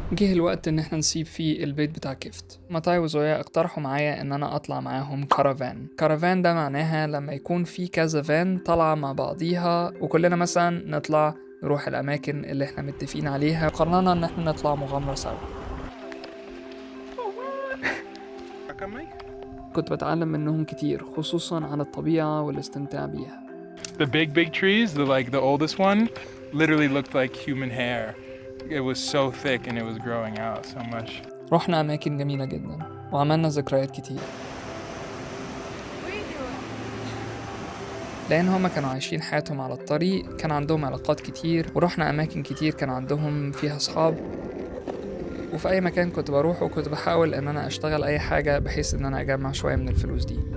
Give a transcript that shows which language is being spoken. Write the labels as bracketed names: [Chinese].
[Arabic] جه الوقت ان احنا نسيب فيه البيت بتاع كيفت. ماتاي وزويا اقترحوا معايا ان انا اطلع معاهم كارافان ده معناها لما يكون في كذا فان طالعه مع بعضيها وكلنا مثلا نطلع نروح الاماكن اللي احنا متفقين عليها. قررنا ان احنا نطلع مغامره سوا. كنت بتعلم منهم كتير خصوصا عن الطبيعه والاستمتاع بيها. [English] The big trees, the oldest one, literally looked like human hair. It was so thick and it was growing out so much. [Arabic] رحنا أماكن جميلة جدا وعملنا ذكريات كتير. لأن هما كانوا عايشين حياتهم على الطريق، كان عندهم علاقات كتير ورحنا أماكن كتير كان عندهم فيها أصحاب. وفي أي مكان كنت بروحه كنت بحاول إن أنا أشتغل أي حاجة بحيث إن أنا أجمع شوية من الفلوس دي.